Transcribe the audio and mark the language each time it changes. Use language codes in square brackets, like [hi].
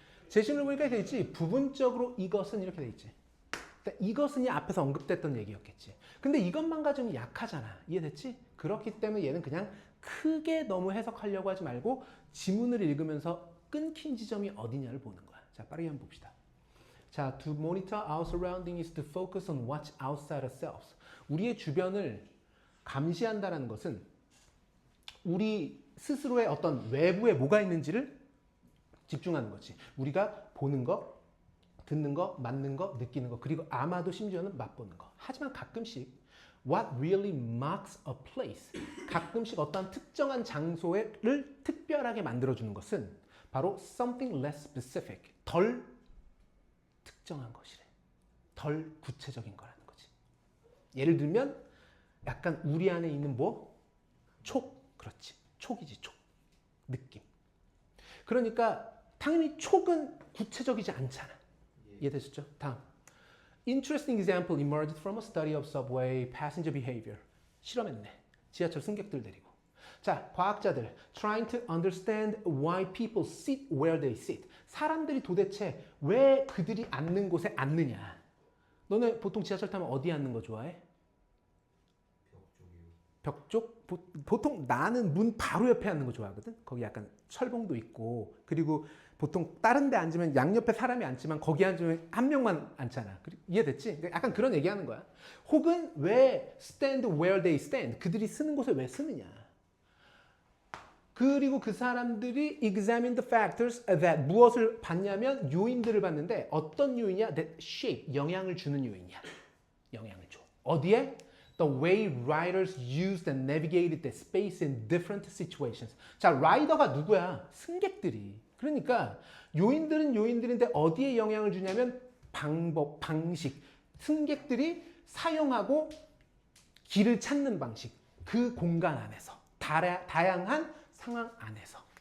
[ko] 제시문을 보니까 이렇게 돼 있지. 부분적으로 이것은 이렇게 돼 있지. 이것은이 앞에서 언급됐던 얘기였겠지. 근데 이것만 가지고는 약하잖아. 이해됐지? 그렇기 때문에 얘는 그냥 크게 너무 해석하려고 하지 말고 지문을 읽으면서 끊긴 지점이 어디냐를 보는 거야. 자, 빠르게 한번 봅시다. [en] 자, to monitor our surrounding is to focus on what's outside ourselves. [ko] 우리의 주변을 감시한다는 것은 우리 스스로의 어떤 외부에 뭐가 있는지를 집중하는 거지. 우리가 보는 거, 듣는 거, 맞는 거, 느끼는 거, 그리고 아마도 심지어는 맛보는 거. 하지만 가끔씩 [en] what really marks a place, [ko] 가끔씩 어떤 특정한 장소를 특별하게 만들어주는 것은 바로 [en] something less specific, [ko] 덜 특정한 것이래. 덜 구체적인 거라는 거지. 예를 들면 약간 우리 안에 있는 뭐? 촉. 그렇지. 촉이지, 촉. 느낌. 그러니까 당연히 촉은 구체적이지 않잖아. 이해되셨죠? 다음. [en] Interesting example emerged from a study of subway passenger behavior. [ko] 실험했네. 지하철 승객들 데리고. [en] 자, [ko] 과학자들 [en] trying to understand why people sit where they sit. [ko] 사람들이 도대체 왜 그들이 앉는 곳에 앉느냐. 너네 보통 지하철 타면 어디 앉는 거 좋아해? 벽 쪽? 보통 나는 문 바로 옆에 앉는 거 좋아하거든. 거기 약간 철봉도 있고 그리고 보통 다른 데 앉으면 양옆에 사람이 앉지만 거기 앉으면 한 명만 앉잖아. 이해됐지? 약간 그런 얘기하는 거야. 혹은 왜 [en] stand where they stand. [ko] 그들이 쓰는 곳에 왜 쓰느냐. 그리고 그 사람들이 [en] examine the factors that [ko] 무엇을 봤냐면 요인들을 봤는데 어떤 요인이야? [en] That shape, [ko] 영향을 주는 요인이야. 영향을 줘. 어디에? [en] The way riders used and navigated the space in different situations. [ko] 자, 라이더가 누구야? 승객들이. 그러니까 요인들은 요인들인데 어디에 영향을 주냐면 방법, 방식. 승객들이 사용하고 길을 찾는 방식. 그 공간 안에서. 다양한 상황 안에서.